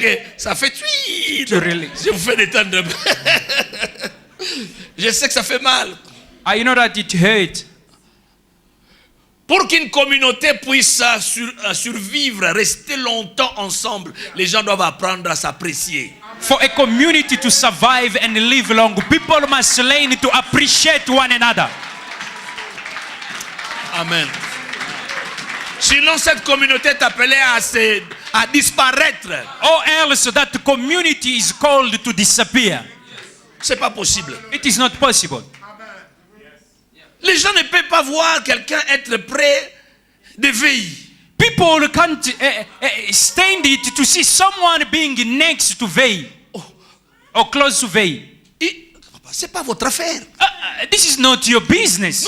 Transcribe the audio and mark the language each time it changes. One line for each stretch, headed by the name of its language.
French: que ça fait tuit.
English: To really-
French: Je vous fais détendre. Je sais que ça fait mal.
English: I know that it hurt.
French: Pour qu'une communauté puisse survivre, rester longtemps ensemble, les gens doivent apprendre à s'apprécier.
English: For a community to survive and live long, people must learn to appreciate one another. Amen.
French: Sinon, cette communauté est appelée à disparaître.
English: Or else that community is called to disappear.
French: C'est pas possible.
English: It is not possible.
French: Les gens ne peuvent pas voir quelqu'un être près de veille.
English: People can't stand it to see someone being next to veil or close to veil.
French: C'est pas votre affaire.
English: This is not your business.